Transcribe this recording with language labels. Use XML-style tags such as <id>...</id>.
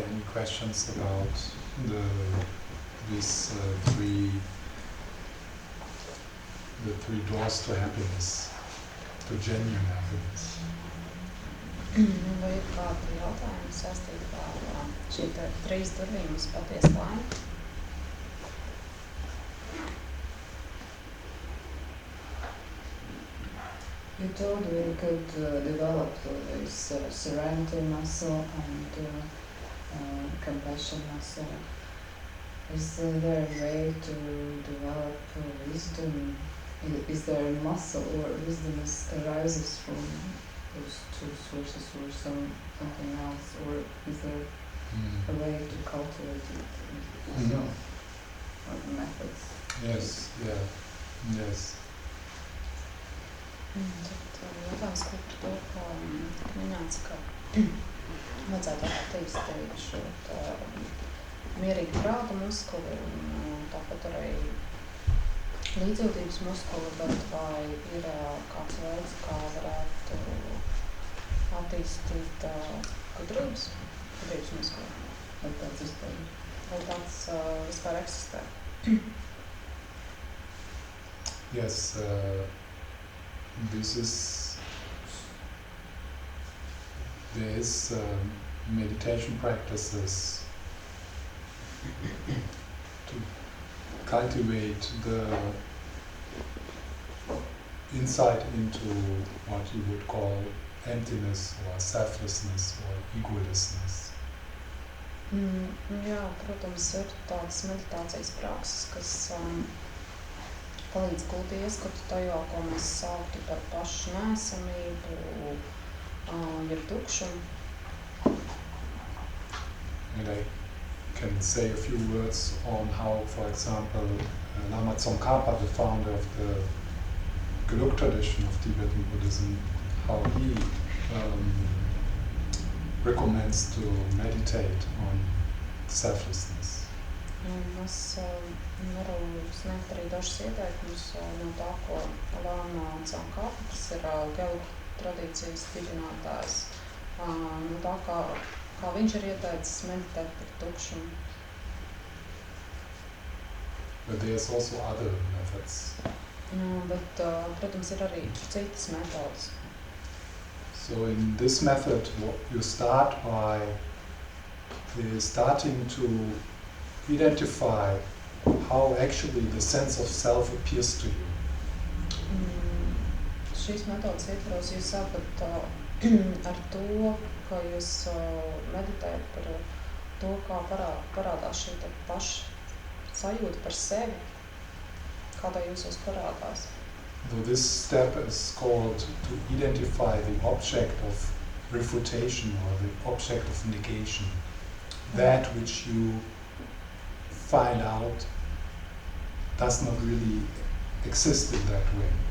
<en>questions about these the three doors to happiness, to genuine happiness.</en> <lv>Vai ir kādi jautājumi saistībā ar šīm te 3 durvīm uz patiesu laimi?</lv> <en>You told we could develop this serenity muscle and compassion muscle. Is there a way to develop wisdom? Is there a muscle or wisdom arises from those 2 sources or something else? Or is there a way to cultivate it yourself? Or methods? Yes, yeah, yes.</en> <lv>Tad jautājums par to, ka minēts, ka vajadzētu attīstīt šo mierīgu prāta muskuli un tāpat arī līdzjūtības muskuli, bet vai ir kāds veids, kā varētu attīstīt gudrības muskuli? Vai tāds vispār? Vai tāds vispār eksistē?</lv> <en>Yes, there is meditation practices to cultivate the insight into what you would call emptiness or selflessness or egolessness.</en> <lv>Jā, protams, ir tādas meditācijas prakses, kas palīdz gūt ieskatu tajā, ko mēs sauktu par pašu neesamību, jeb tukšumu.</lv> <en>And I can say a few words on how, for example, Lama Tsongkhapa, the founder of the Gelug tradition of Tibetan Buddhism, how he recommends to meditate on selflessness.</en> <lv>Es varu sniegt arī dažus ieteikumus no tā, ko Lama Tsongkhapa, kas ir Gelug tradīcijas dibinātājs, no tā, kā viņš ir ieteicis meditēt par tukšumu.</lv> <en>But there's also other methods.</en> <lv>Bet, protams, ir arī citas metodas.</lv> <en>So in this method, you start by starting to identify how actually the sense of self appears to you.</en> <lv>Šīs metodas ietvaros jūs sākat ar to, ka jūs meditējat par to, kā parādās šī paša sajūta par sevi, kādā jūsos parādās.</lv> <en>So this step is called to identify the object of refutation or the object of negation, that which you find out does not really exist in that way.</en>